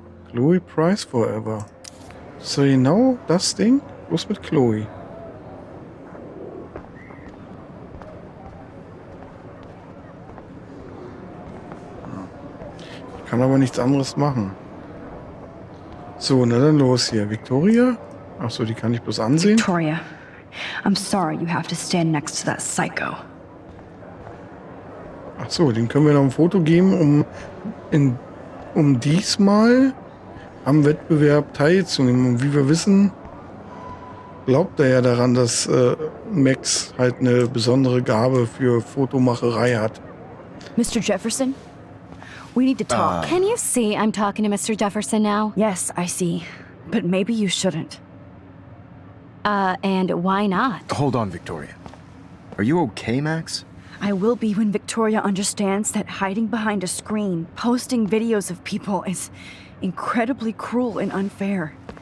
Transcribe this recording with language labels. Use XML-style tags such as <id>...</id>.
<de>Chloe Price Forever. So genau das Ding, bloß mit Chloe. Kann aber nichts anderes machen. So, na dann los hier. Victoria? Achso, die kann ich bloß ansehen.</de> <en>Victoria, I'm sorry you have to stand next to that psycho.</en> <de>Achso, den können wir noch ein Foto geben, um diesmal am Wettbewerb teilzunehmen. Und wie wir wissen, glaubt er ja daran, dass Max halt eine besondere Gabe für Fotomacherei hat.</de> <en>Mr. Jefferson? We need to talk. Can you see I'm talking to Mr. Jefferson now? Yes, I see. But maybe you shouldn't. And why not? Hold on, Victoria. Are you okay, Max? I will be when Victoria understands that hiding behind a screen, posting videos of people is incredibly cruel and unfair.</en>